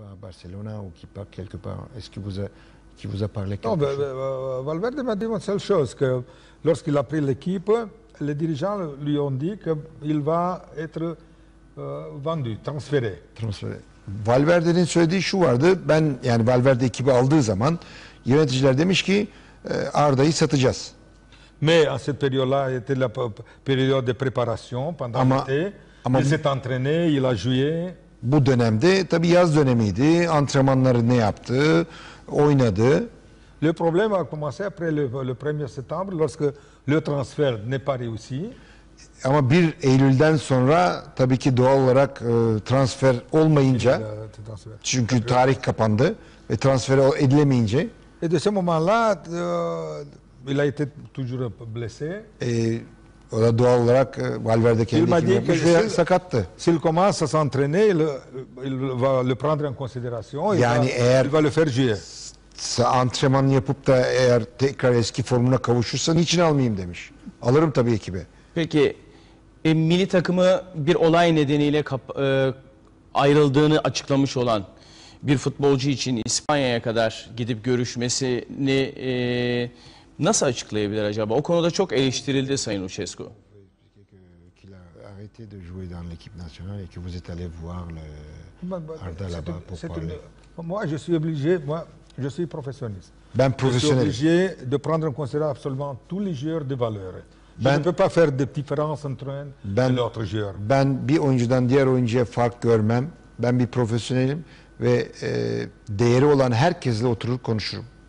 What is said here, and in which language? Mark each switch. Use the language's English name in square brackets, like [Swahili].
[French] Barcelona ou qui part quelque part? Est-ce qu'il vous a parlé quelque Non, chose? Valverde m'a dit une seule chose, que lorsqu'il a pris l'équipe, les dirigeants lui ont dit qu'il va être vendu, transféré. [Turkish] Valverde'nin söylediği şu vardı. Yani Valverde ekibi aldığı zaman yöneticiler demiş ki Arda'yı satacağız. [French] Mais à cette période-là, était la période de préparation pendant l'été. Il s'est entraîné, il a joué. [Turkish] Bu dönemde tabii yaz dönemiydi. Antrenmanları ne yaptı? Oynadı. [French] Le problème a commencé après le 1er septembre, lorsque le transfert n'est pas réussi. [Turkish] Ama 1 Eylül'den sonra tabii ki doğal olarak transfer olmayınca, çünkü tarih kapandı ve transfer edilemeyince [French] et de ce moment-là, il a été toujours blessé. [Turkish] O da doğal olarak Valverde kendi ekibini yapmış ve sakattı. [French] S'il commence à s'entraîner, il va le prendre en considération. [Turkish] Yani [French] il va le faire jouer. [Turkish] Antrenman yapıp da eğer tekrar eski formuna kavuşursa niçin almayayım demiş. Alırım tabii ekibe. Peki milli takımı bir olay nedeniyle ayrıldığını açıklamış olan bir futbolcu için İspanya'ya kadar gidip görüşmesini nasıl açıklayabilir acaba? O konuda çok eleştirildi Sayın Lucescu. [French] Qu'il a arrêté de jouer dans l'équipe nationale et que vous êtes allé voir Arda là-bas pour parler. Moi, je suis obligé, je suis professionniste. [Turkish] Ben profesyonelim. [French] Je suis obligé de prendre en considération absolument tous les joueurs de valeur. Je ne peux pas faire de différence entre un et l'autre joueur. [Turkish] Ben bir oyuncudan diğer oyuncuya fark görmem. Ben bir profesyonelim ve değeri olan herkesle oturur konuşurum.